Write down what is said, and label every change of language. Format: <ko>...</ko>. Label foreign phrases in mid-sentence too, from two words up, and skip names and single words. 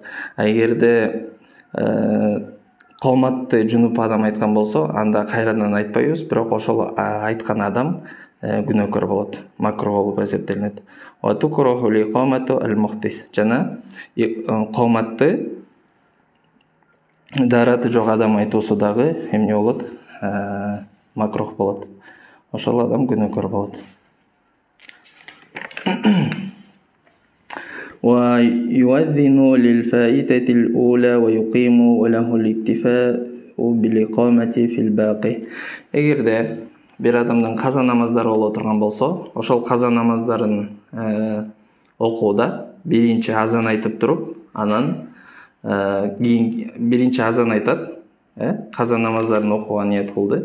<ky>А эгерде коматты жунуп адам айткан болсо, анда кайрадан айтпайбыз, бирок ошол айткан адам күнөөкөр болот, макрух болуп эсептелинет. Жана коматты дараты жок адам айтуусу дагы эмне болот? Макрух болот. Ошол адам күнөөкөр болот.</ky> <ar>ويؤذن للفائتة الأولى ويقيم وله الاكتفاء بالإقامة في الباقي.</ar> <ky>Эгерде бир адамдын каза намаздары боло турган болсо, ошол каза намаздарын окууда биринчи азан айтып туруп, анан кийин биринчи азан айтат, каза намаздарын окууга ниет кылды.</ky>